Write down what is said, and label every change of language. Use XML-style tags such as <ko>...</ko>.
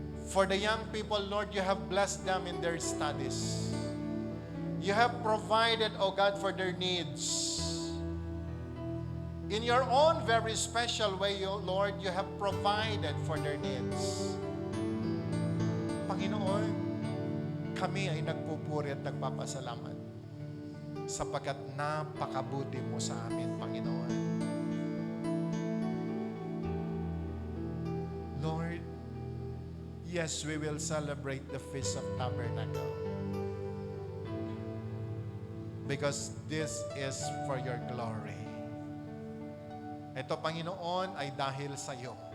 <en>For the young people, Lord, you have blessed them in their studies. You have provided, O God, for their needs. In your own very special way, O Lord, you have provided for their needs.</en> <tl>Panginoon, kami ay nagpupuri at nagpapasalamat sapagkat napakabuti mo sa amin, Panginoon.</tl> <en>Lord, yes, we will celebrate the Feast of Tabernacle because this is for your glory.</en> <tl>Ito, Panginoon, ay dahil sa iyo.</tl>